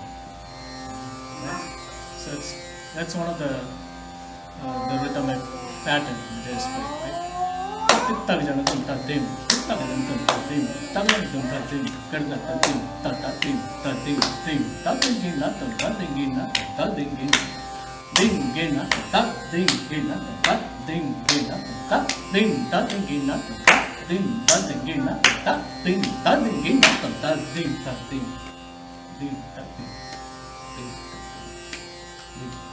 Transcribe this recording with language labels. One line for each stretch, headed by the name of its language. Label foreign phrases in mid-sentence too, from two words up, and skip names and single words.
English: Right? So that's one of the rhythmic pattern which is played. Right? dingina, ta dingina, ta dingina, dingina, ta dingina, ta dingina, ta ding, ta dingina, ta ding, ta dingina, ta ding, ta dingina, ta ding, ta ding, ding, ta ding, ding, ding.